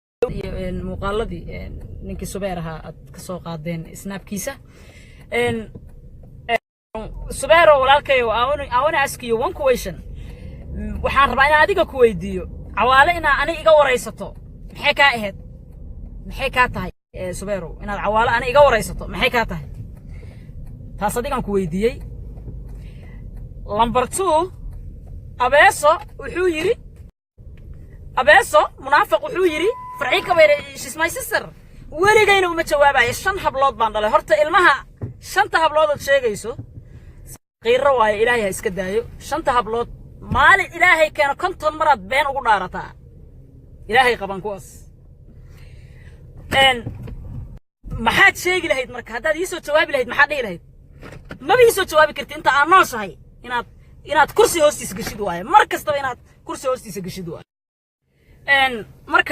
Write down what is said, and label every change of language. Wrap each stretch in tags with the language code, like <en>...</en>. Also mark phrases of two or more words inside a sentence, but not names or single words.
<so>muuqaaladii ninkii Subeer ahaa aad ka soo qaadeen snapkiisa Subeer walaalkay</so> <en>I want to ask you one question</en> <so>waxaan rabaa inaan adiga ku weydiiyo cawaale inaa ani iga wareysato maxay ka ahayd maxay ka tahay Subeer inaad cawaale ani iga wareysato maxay ka tahay taas adigan ku weydiiyay number 2 abeeso wuxuu yiri abeeso munaafiq wuxuu yiri farxii ka weeray</so> <en>she's my sister</en> <so>weligayna uma jawaabayo 5 hablood baan dhalay horta ilmaha 5 hablood oo sheegayso qeyro waay ilaahay iska daayo 5 hablood maali ilaahay keeno konton marad been ugu dhaarataa ilaahay qaban kuwas maxaad sheegi lahayd marka hadaad ii soo jawaabi lahayd maxaad dhihi lahayd ma bii soo jawaabi kartid inta aan nooshahay inaad kursi hoostiisa gashid waaye mar kasta inaad kursi hoostiisa gashid waaye marka</so>